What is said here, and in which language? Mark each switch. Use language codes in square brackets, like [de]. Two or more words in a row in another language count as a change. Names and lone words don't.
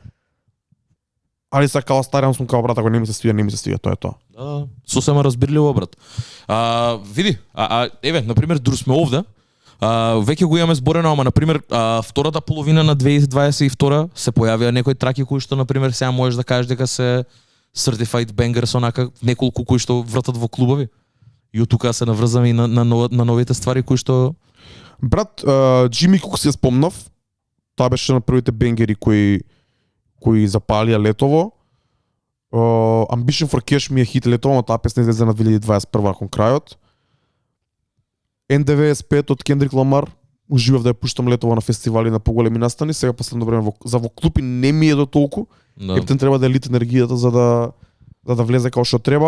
[mk] Али са као старам сум као брат, ако не ми се свига, тоа е тоа. Да, сосема разбирливо брат. Види, еве, на пример, дур сме овде. Веќе го имаме зборено, ама на пример, втората половина на 2022 се појавија некои траки кои што на пример сега можеш да кажеш дека се [en] certified bangers, [mk] онака неколку кои што вратат во клубови. И од тука се наврзаме и на новите ствари кои што брат, Джими Кук се спомнав. Тоа беше на првите бенгери кои запалија летово. Ambition for Cash ми е хит летово, но таа песна излезе на 2021 кон крајот. NDVS5 од Кендрик Ламар, уживав да ја пуштам летово на фестивали на поголеми настани, сега последно време во клуб и не ми е до толку. Ептен треба да е лит енергијата за да влезе како што треба.